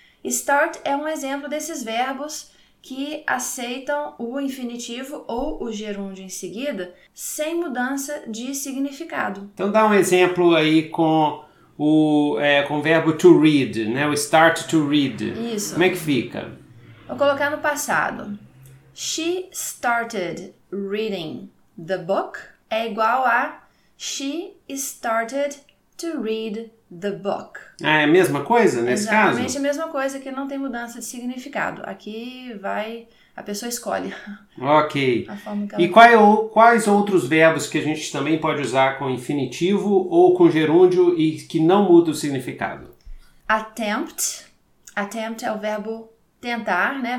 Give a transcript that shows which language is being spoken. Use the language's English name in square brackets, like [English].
[Portuguese] Start é um exemplo desses verbos que aceitam o infinitivo ou o gerúndio em seguida, sem mudança de significado. Então, dá um exemplo aí com o verbo to read, né? [English] O start to read. [Portuguese] Isso. Como é que fica? Vou colocar no passado. [English] She started reading the book [Portuguese] é igual a [English] she started to read the book. [Portuguese] Ah, é a mesma coisa nesse Exatamente caso? Exatamente a mesma coisa, que não tem mudança de significado. Aqui vai, a pessoa escolhe. Ok. A forma que ela e qual, quais outros verbos que a gente também pode usar com infinitivo ou com gerúndio e que não muda o significado? Attempt. Attempt é o verbo tentar, né?